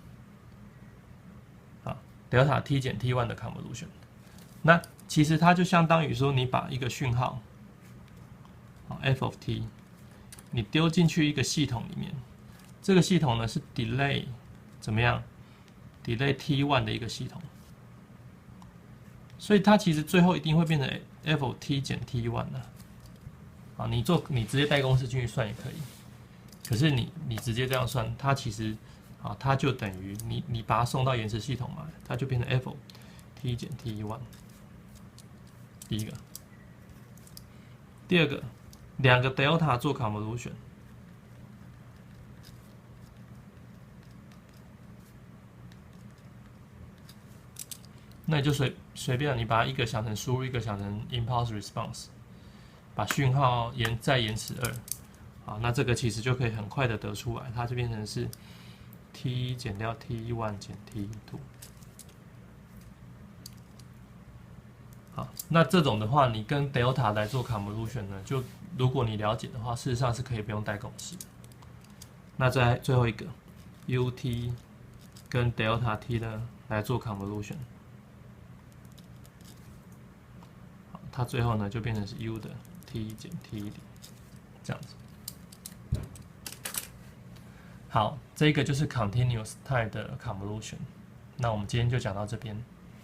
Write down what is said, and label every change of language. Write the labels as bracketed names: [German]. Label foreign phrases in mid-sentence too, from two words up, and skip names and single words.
[Chinese] 好 [English] delta t [Chinese] 減 t1 的 convolution， 那其實它就相當於說你把一個訊號，好 [English] f of t， [Chinese] 你丟進去一個系統裡面，這個系統呢是 delay 怎麼樣 delay t1 的一個系統，所以它其實最後一定會變成 [English] f of t [Chinese] 減 t1 的。啊，你直接帶公式進去算也可以，可是你直接這樣算，它其實啊，它就等於你把它送到延遲系統嘛，它就变成 [English] f of t [Chinese] 減 t1。第一個，第二個，兩個 delta 做 convolution， 那你就隨便你把一個想成輸入，一個想成 impulse response，把訊號再延遲2，好，那這個其實就可以很快的得出來，它就變成是 t 減掉 t1 減 t2。好，那這種的話，你跟 delta 來做 convolution 呢，就如果你了解的話，事實上是可以不用帶公式的。那最後一個 ut 跟 [English] delta t [Chinese] 呢來做 convolution， 好，它最後呢就變成是 u 的 t 減 t 這樣子。好，這個就是 [English] continuous time [Chinese] 的 convolution。那我們今天就講到這邊。